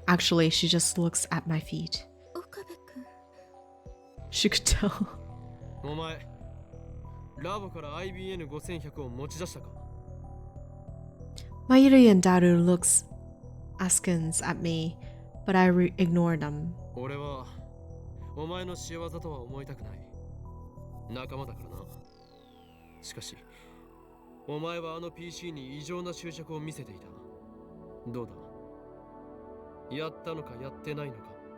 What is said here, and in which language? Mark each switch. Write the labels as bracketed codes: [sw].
[en] Actually, she just looks at my feet. [ja] 岡部君 [en] She could tell. [ja] お前、ラボから IBN5100 を持ち出したか。 [en] Mayuri and Daru looks askance at me, but I ignore them. [ja] 俺はお前の仕業とは思いたくない。仲間だからな。しかし、お前はあの PC に異常な執着を見せていた。どうだ、やったのかやってないのか。